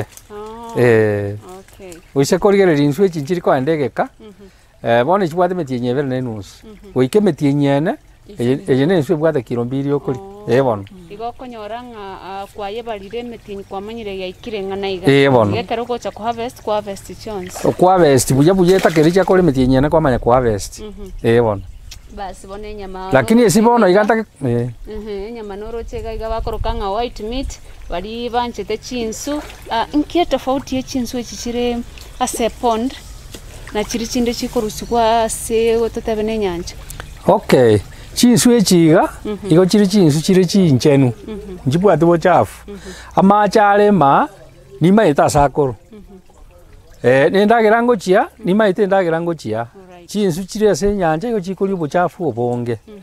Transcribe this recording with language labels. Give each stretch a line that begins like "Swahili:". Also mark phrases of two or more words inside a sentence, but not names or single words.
Gusii: okay uise korigereria insu echi nchiri kwa ndegeka bono chibwate metinye bere ne nus oike metinye eye ne insu bwate kilo 2 okori bono igokonyora nga kwaye barire metinyi kwamanyire yaikire ngana iga bono gekero gocha ku
English: harvest chance
Gusii: ku harvest buya etakericha kore metinye ne kwamanya ku harvest bono basi bone nyama lakini esi bono iganta nyama norochega iga bakoroka nga
English: white meat
Gusii: bari banchete chinsu inkie tofauti ye chinsu echichire ase pond na chiri chinde chikorusikwa se gototabe ne nyanja okay chinsu echiga igo chiri chinsu chiri chinchenu njibwate bochafu amachale ma ni maita sakoro nendagira ngochia ni maite ndagira ngochia chinsu chiri ase nyanja igo chikori bochafu obonge